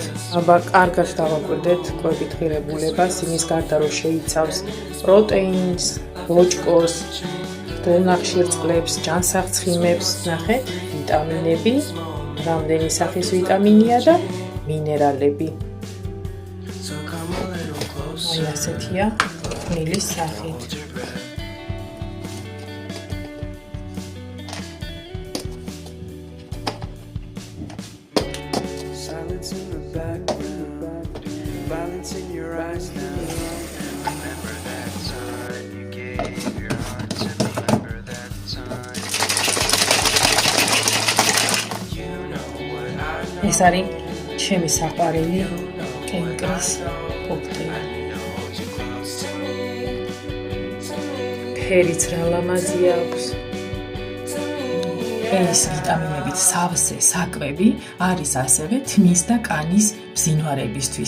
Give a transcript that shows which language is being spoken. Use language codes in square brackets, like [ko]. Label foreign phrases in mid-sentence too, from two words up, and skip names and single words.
[ka] აბა, კარგად დავაკვირდეთ კვებით ღირებულებას, იმის გარდა რომ შეიცავს პროტეინს, ბოჭკოს, დონახშირ წყლებს, ჯანსაღცხიმებს, ნახეთ, ვიტამინები, რამდენი სახის ვიტამინია და მინერალები. აი ასეთია ხმილის სახით. [en] Silence in the background, violence in your eyes now. Remember that time you gave your heart to remember that time. You know what I know. [ka] ეს არის ჩემი საყვარელი კენკრის კოქტეილი. ფერიც რა ლამაზი აქვს. ეს ვიტამინებით სავსე საკვები არის ასევე თმის და კანის ბზინვარებისთვის.